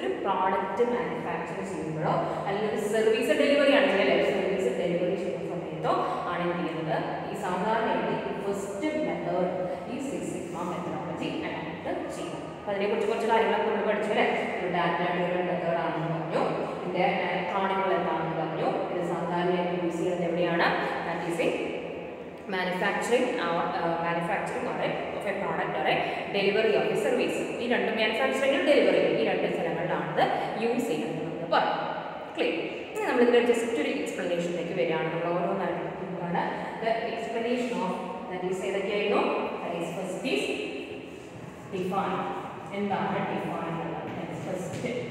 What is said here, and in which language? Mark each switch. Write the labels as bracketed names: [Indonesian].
[Malayalam] ഒരു product manufacture ചെയ്യുമ്പോഴോ അല്ലെങ്കിൽ ഒരു സർവീസ് ഡെലിവറി ആണ് ചെയ്യുക, സർവീസ് ഡെലിവറി ചെയ്യുന്ന സമയത്തോ ആണ് എന്ത് ചെയ്യുന്നത്? ഈ സാധാരണയായിട്ട് ഫസ്റ്റ് മെത്തേഡ് ഈ 6 സിഗ്മ മെത്തഡോളജി അഡോപ്റ്റ് ചെയ്യും. അപ്പോൾ അതിനെക്കുറിച്ച് കുറച്ച് കാര്യങ്ങളൊക്കെ നമ്മൾ പഠിച്ചു അല്ലേ. ഒരു ഡാറ്റ ഡ്രിവൺ മെത്തേഡാണെന്ന് പറഞ്ഞു, ഇതിൻ്റെ എക്കണോമികൾ എന്താണെന്ന് പറഞ്ഞു, ഇത് സാധാരണയായിട്ട് യൂസ് ചെയ്യുന്നത് എവിടെയാണ്? [English] That is in manufacturing or of a product or a delivery of a service. [Malayalam] ഈ രണ്ട് മാനുഫാക്ചറിംഗ് ഡെലിവറി ഈ രണ്ട് സ്ഥലങ്ങളിലാണ് യൂസ് ചെയ്യുന്നത്. അപ്പോൾ ക്ലിയർ? ഇനി നമ്മളിതിൽ ജസ്റ്റ് ഒരു എക്സ്പ്ലനേഷനിലേക്ക് വരികയാണ്. നമ്മൾ ഓരോന്നായിട്ട് നോക്കുകയാണ്. The explanation of that is ഏതൊക്കെയായിരുന്നു? [English] That is first is define. [Malayalam] എന്താണ് ഡിഫൈൻ എന്നുള്ളത് ഫസ്റ്റ്.